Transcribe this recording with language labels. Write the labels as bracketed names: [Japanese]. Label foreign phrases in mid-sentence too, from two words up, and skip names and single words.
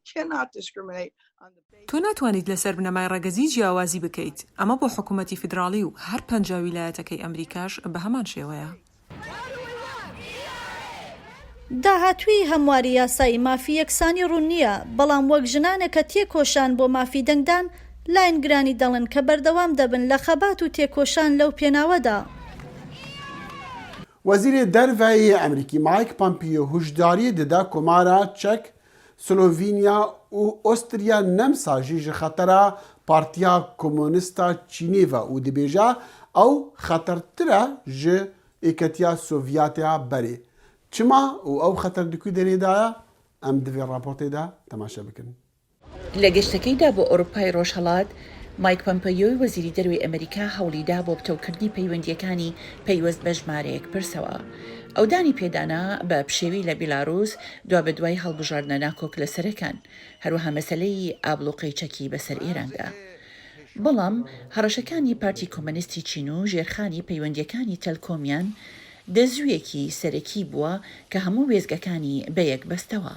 [Central Kurdish] تۆ ناتوانیت لەسەر بنەمای ڕەگەزی جیاوازی بکەیت ئەمە بۆ حکوومەتی فیدراڵی و هەر 5 ویلایەتەکەی ئەمریکاش بە هەمان شێوەیە. داهاتووی هەمواری یاسایی مافی یەکسانی ڕوون نییە بەڵام وەک ژنانێکە تێکۆشان بۆ مافی دەنگدان لاینگرانی دەڵن کە بەردەوام دەبن لە خەبات و تێکۆشان لەو پێناوەدا. [Kurdish] وەزیرê derveyê Emerîkî Mike Pompeo hûşdariyê dida komara Çek, Slovenya û Ostriya nemsa jî ji xetera Partiya Komûnîsta Çînê ve û dibêje ew xetertir e ji êketiya Sovyetiya berê. Çima û ew xeter di ku derê da ye? Em divê raportê de temaşe bikin. [Central Kurdish] لە گەشتەکەیدا بۆ ئەوروپای ڕۆژهەڵات مایک پۆمپیۆی وەزیری دەروی ئەمریکا هەوڵیدا بۆ بتەوکردنی پەیوەندیەکانی پەیوەست بە ژمارەیەک پرسەوە ئەو دانی پێدانا بە پشێوی لە بیلاڕووس دوا بە دوای هەڵبژاردنە ناکۆک لە سەرەکان هەروەها مەسەلەی ئابلوقەی چەکی بەسەر ئێراندا بەڵام هەڕەشەکانی پارتی کۆمەنیستی چین و ژێرخانی پەیوەندیەکانی تەلکۆمیان دەزوویەکی سەرەکی بووە کە هەموو وێزگەکانی بەیەک بەستەوە.